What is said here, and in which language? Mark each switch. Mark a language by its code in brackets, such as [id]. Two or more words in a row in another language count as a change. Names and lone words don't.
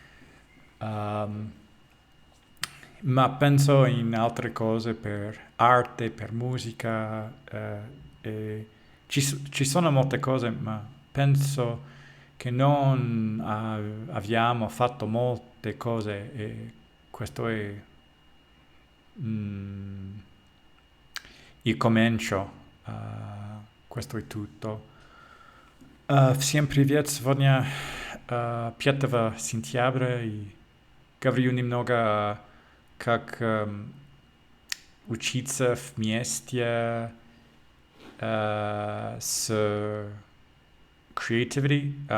[it] ma penso in altre cose per arte, per musica, e ci sono molte cose, ma penso che non abbiamo fatto molte cose e questo è il comincio. Questo è tutto. [ru] Всем привет! Сегодня 5 сентября и говорю немного как учиться вместе с creativity.